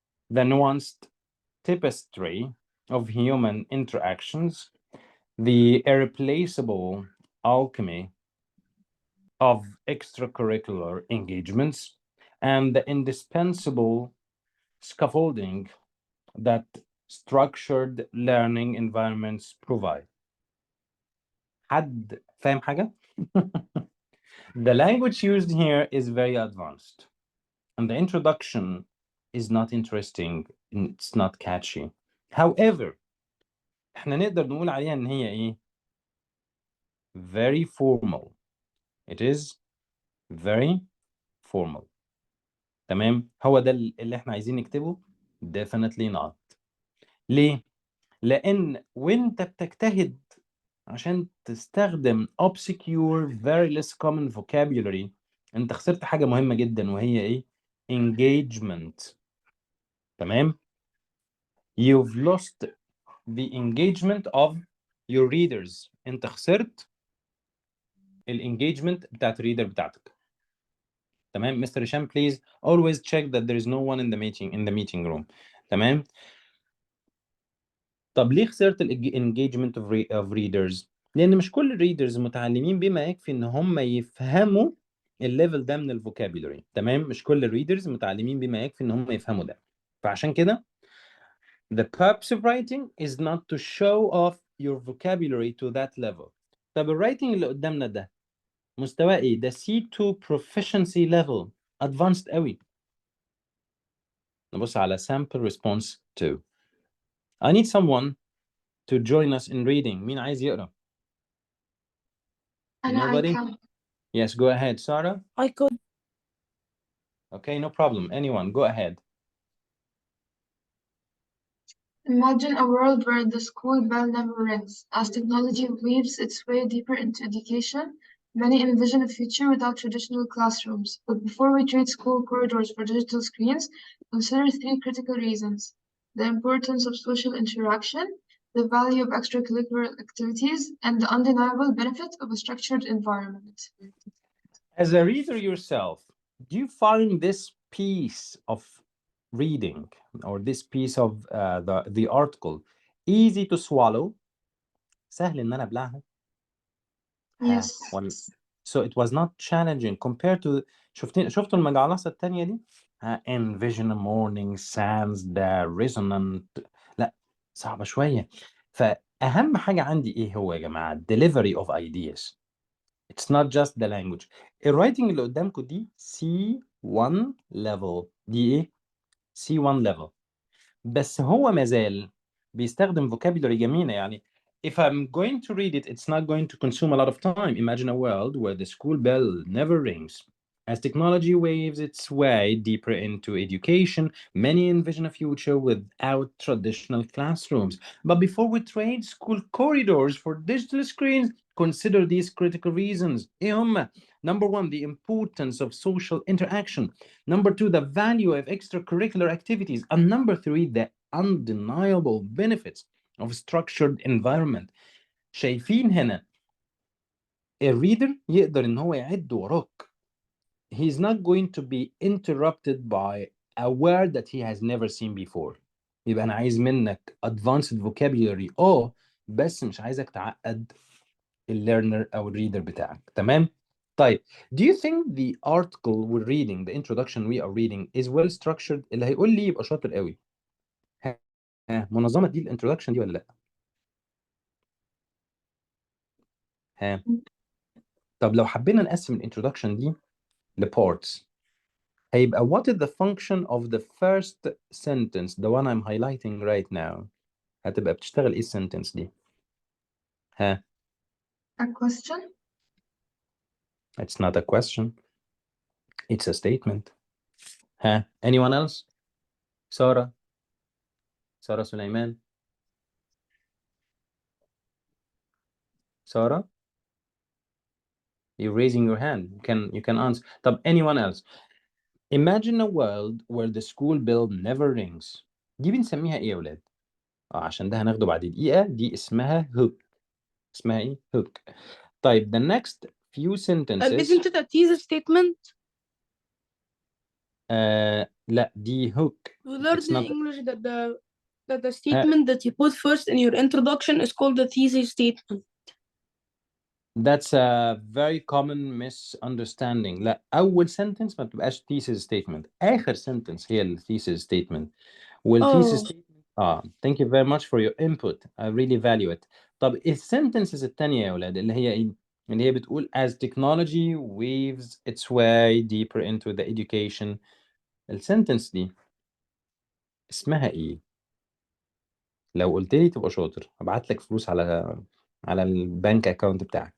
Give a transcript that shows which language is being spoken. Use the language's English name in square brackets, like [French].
[English] The nuanced tapestry of human interactions, the irreplaceable alchemy of extracurricular engagements, and the indispensable scaffolding that structured learning environments provide. [Arabic] حد فاهم حاجة؟ [English] The language used here is very advanced, and the introduction is not interesting, it's not catchy. However, [Arabic] احنا نقدر نقول عليها ان هي ايه؟ [English] Very formal. It is very formal. [Arabic] تمام؟ هو ده اللي احنا عايزين نكتبه؟ [English] Definitely not. [Arabic] ليه؟ لأن وانت بتجتهد عشان تستخدم [English] obscure very less common vocabulary، [Arabic] انت خسرت حاجة مهمة جدا وهي ايه؟ engagement. [English] تمام؟ You've lost the engagement of your readers. [Arabic] انت خسرت الانجيجمنت بتاعت الريدر بتاعتك. تمام. [English] Mister هشام please always check that there is no one in the meeting room. [Arabic] تمام. طب ليه خسرت الانجيجمنت [English] of readers؟ [Arabic] لان مش كل الريدرز متعلمين بما يكفي ان هم يفهموا الليفل ده من الفوكابيولري. تمام. مش كل الريدرز متعلمين بما يكفي ان هم يفهموا ده. فعشان كده [English] the purpose of writing is not to show off your vocabulary to that level. [Arabic] طب الرايتنج اللي قدامنا ده مستواه ايه؟ ده [English] C2 proficiency level advanced [Arabic] قوي. نبص على [English] sample response 2. I need someone to join us in reading. [Arabic] مين عايز يقرأ؟ [English] Nobody? Yes, go ahead, Sarah. I could. Okay, no problem. Anyone, go ahead. Imagine a world where the school bell never rings. As technology weaves its way deeper into education, many envision a future without traditional classrooms. But before we trade school corridors for digital screens, consider three critical reasons: the importance of social interaction, the value of extracurricular activities, and the undeniable benefit of a structured environment. As a reader yourself, do you find this piece of reading or this piece of the article easy to swallow? [Arabic] سهل إن أنا أبلعها؟ ها [English] Yes. So it was not challenging compared to [Arabic] شفتوا المجعلصة التانية دي؟ [English] envision a morning sounds the resonant. [Arabic] لا صعبة شوية. فأهم حاجة عندي إيه هو يا جماعة؟ [English] delivery of ideas. It's not just the language. [Arabic] الرايتنج اللي قدامكم دي C1 level. دي إيه؟ C1 level. بس هو مازال بيستخدم vocabulary جميلة يعني. [English] If I'm going to read it, it's not going to consume a lot of time. Imagine a world where the school bell never rings. As technology waves its way deeper into education, many envision a future without traditional classrooms. But before we trade school corridors for digital screens, consider these critical reasons. [Arabic] إيه هما؟ [English] Number one, the importance of social interaction. Number two, the value of extracurricular activities. And number three, the undeniable benefits of structured environment. [Arabic] شايفين هنا الريدر يقدر ان هو يعد وراك. [English] He's not going to be interrupted by a word that he has never seen before. [Arabic] يبقى انا عايز منك [English] advanced vocabulary [Arabic] بس مش عايزك تعقد الليرنر او الريدر بتاعك. تمام؟ طيب, [English] do you think the article we're reading, the introduction we are reading is well structured? [Arabic] اللي هيقول لي يبقى شاطر قوي. منظمة دي الانترودكشن دي ولا لا؟ طب لو حبينا نقسم الانترودكشن دي لبارتس هيبقى [English] what is the function of the first sentence, the one I'm highlighting right now. [Arabic] هتبقى بتشتغل ايه السنتنس دي؟ [English] A question? It's not a question. It's a statement. Anyone else? [Arabic] سارة سليمان. [English] Sarah, you're raising your hand. You can answer. طب anyone else? Imagine a world where the school bell never rings. [Arabic] دي بنسميها ايه يا ولاد؟ عشان ده هناخده بعد دقيقة. دي اسمها hook. اسمها ايه؟ hook. [English] طيب the next few sentences. Isn't it a teaser statement? [Arabic] لا دي hook. [English] We learned It's in not. English that the statement that you put first in your introduction is called the thesis statement. That's a very common misunderstanding. [Arabic] لا أول sentence ما بتبقاش thesis statement. آخر sentence هي ال thesis statement. والthesis statement. [English] Thank you very much for your input. I really value it. [Arabic] طب الsentences التانية يا ولاد اللي هي إيه؟ اللي هي بتقول [English] as technology weaves its way deeper into the education. [Arabic] السنتنس دي اسمها إيه؟ لو قلت لي تبقى شاطر هبعت لك فلوس على البنك اكاونت بتاعك.